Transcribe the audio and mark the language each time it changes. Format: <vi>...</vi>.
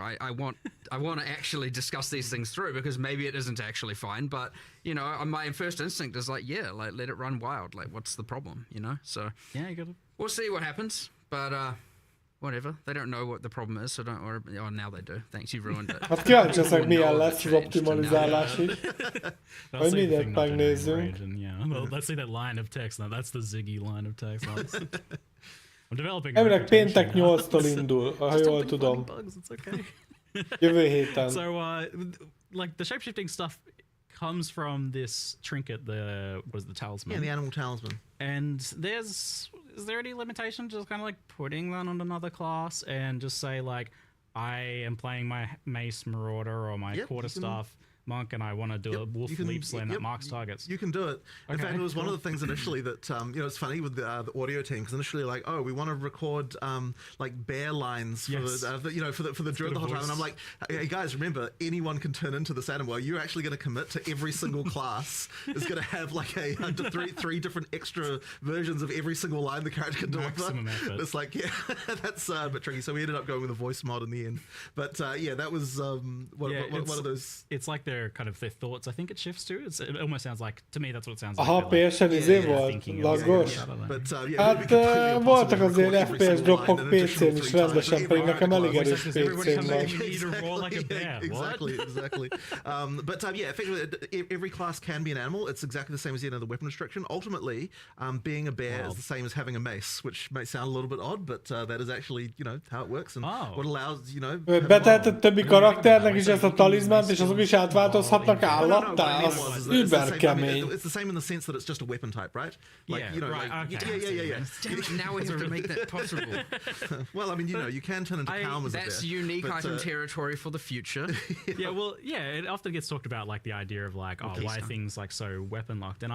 <en>I want to actually discuss these things through, because maybe it isn't actually fine, but you know, my first instinct is like, yeah, like let it run wild. Like, what's the problem? You know, so yeah, you gotta. We'll see what happens, but whatever. They don't know what the problem is, so don't worry. Oh, now they do. Thanks, you ruined it.</en> <hu>Hát kíváncsi leszek, milyen lesz az optimalizálás is. Hogy mindent megnézzünk.</hu> <en>Well, let's see that line of text. Now that's the Ziggy line of text. I'm developing.</en> <hu>Elvileg péntek 8-tól indul, ha jól tudom. Jövő héten.</hu> <en>So, like the shapeshifting stuff comes from this trinket, the talisman. Yeah, the animal talisman. And is there any limitation just kind of like putting that on another class and just say like, I am playing my mace marauder or my quarterstaff monk, and I want to do a wolf leap slam that marks targets. You can do it. In fact, it was one of the things initially that you know, it's funny with the audio team, because initially like, oh, we want to record like bear lines for the Druid the whole time, and I'm like, hey guys, remember, anyone can turn into this animal. You're actually going to commit to every single class is going to have like three different extra versions of every single line the character can deliver. It's like, yeah, that's a bit tricky. So we ended up going with a voice mod in the end. But yeah, that was one of those. It's like their thoughts. I think it shifts to. It almost sounds like, to me, that's what it sounds like.</en> <hu>Aha, PS-en izé volt, laggos. Hát voltak azért FPS droppok PC-n is rendesen, pedig nekem elég erős PC-n van.</hu> <en>Exactly. But yeah, effectively, every class can be an animal. It's exactly the same as the weapon restriction. Ultimately, being a bear is the same as having a mace, which may sound a little bit odd, but that is actually, you know, how it works, and what allows, you know.</en> <hu>Betehetett többi karakternek is ezt a talizmánt, és azok is átváltozhatnak állattá? Az über kemény.</hu> <en>It's the same in the sense that it's just a weapon type, right? Like, yeah, you know, right, like, okay. Yeah. Damn it, now we have to make that possible. Well, I mean, you know, you can turn into Calm as a bear. That's unique item territory for the future. Yeah, well, yeah, it often gets talked about, like, the idea of, like, why things, like, so weapon-locked.</en>